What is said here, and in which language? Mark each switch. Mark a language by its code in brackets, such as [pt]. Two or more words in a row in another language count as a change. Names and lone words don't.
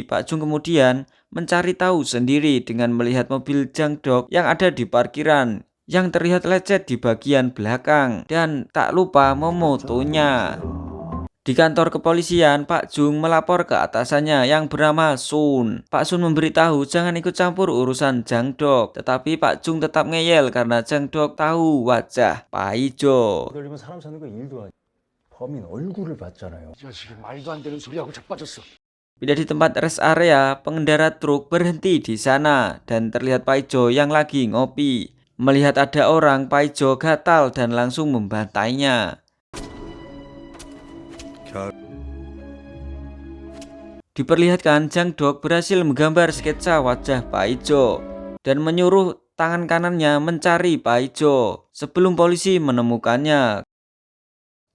[id] Pak Jung kemudian mencari tahu sendiri dengan melihat mobil Jang Dok yang ada di parkiran yang terlihat lecet di bagian belakang dan tak lupa memotonya. Di kantor kepolisian, Pak Jung melapor ke atasannya yang bernama Sun. Pak Sun memberitahu jangan ikut campur urusan Jang Dok. Tetapi Pak Jung tetap ngeyel karena Jang Dok tahu wajah Paijo. [ko] 돌리면 사람 사는 거 일도 아니야. 범인 얼굴을 봤잖아요. 이 자식이 말도 안 되는 소리하고 자빠졌어. [id] Pindah di tempat [en] rest area, [id] pengendara truk berhenti di sana dan terlihat Paijo yang lagi ngopi. Melihat ada orang, Paijo gatal dan langsung membantainya. Diperlihatkan Jang Dok berhasil menggambar sketsa wajah Paijo dan menyuruh tangan kanannya mencari Paijo sebelum polisi menemukannya.